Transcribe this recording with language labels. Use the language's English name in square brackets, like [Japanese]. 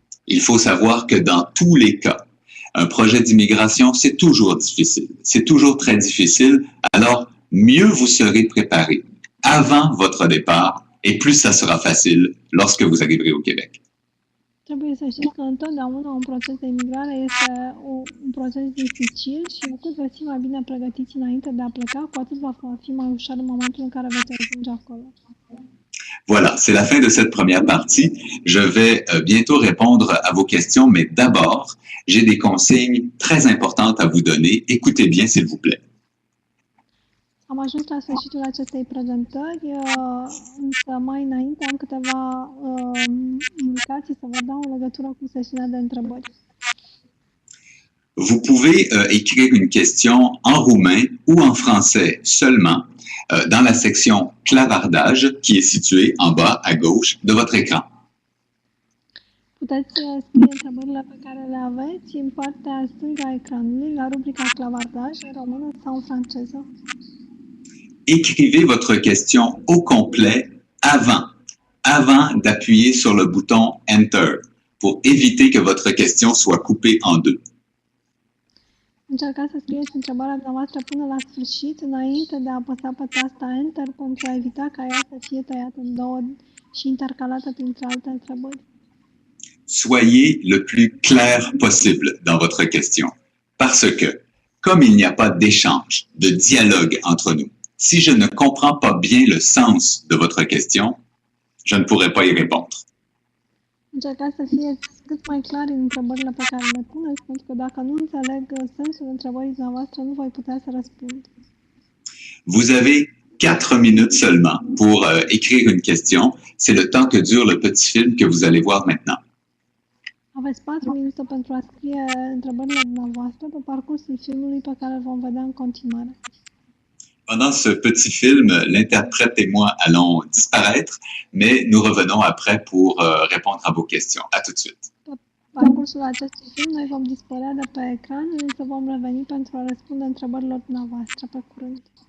[French] Il faut savoir que dans tous les cas, un projet d'immigration, c'est toujours difficile. C'est toujours très difficile. Alors, mieux vous serez préparé avant votre départ et plus ça sera facile lorsque vous arriverez au Québec. [Romanian] Trebuie să știți că întotdeauna un proces de imigrare este un proces dificil și cu cât veți fi mai bine pregătiți înainte de a pleca, cu atât va fi mai ușor în momentul în care veți ajunge acolo. [French] Voilà, c'est la fin de cette première partie. Je vais bientôt répondre à vos questions, mais d'abord, j'ai des consignes très importantes à vous donner. Écoutez bien, s'il vous plaît. [Romanian] Am ajuns la sfârșitul acestei prezentări, însă mai înainte am câteva indicații să vă dau în legătură cu sesiunea de întrebări. [French] Vous pouvez écrire une question en roumain ou en français seulement dans la section clavardage qui est située en bas à gauche de votre écran. [Romanian] Puteți scrie întrebările pe care le aveți în partea stângă a ecranului, la rubrica clavardaj, în română sau în franceză. [French] Écrivez votre question au complet avant d'appuyer sur le bouton Enter pour éviter que votre question soit coupée en deux. [Romanian] Încercați să scrieți întrebarea dumneavoastră până la sfârșit, înainte de a apăsa pe tasta Enter, pentru a evita ca ea să fie tăiată în două și intercalată printre alte întrebări. [French] Soyez le plus clair possible dans votre question, parce que, comme il n'y a pas d'échange, de dialogue entre nous, si je ne comprends pas bien le sens de votre question, je ne pourrai pas y répondre. [Romanian] Încercați să fieți cât mai clar în întrebările pe care le puneți, pentru că dacă nu înțeleg sensul întrebării dumneavoastră, nu voi putea să răspund. [French] Vous avez 4 minutes seulement pour écrire une question. C'est le temps que dure le petit film que vous allez voir maintenant. [Romanian] Aveți 4 minute pentru a scrie întrebările dumneavoastră pe parcursul filmului pe care îl vom vedea în continuare. [French] Pendant ce petit film, l'interprète et moi allons disparaître, mais nous revenons après pour répondre à vos questions. À tout de suite. [Romanian] Pe parcursul acestui film, noi vom dispărea de pe ecran, însă vom reveni pentru a răspunde întrebărilor dumneavoastră pe curând.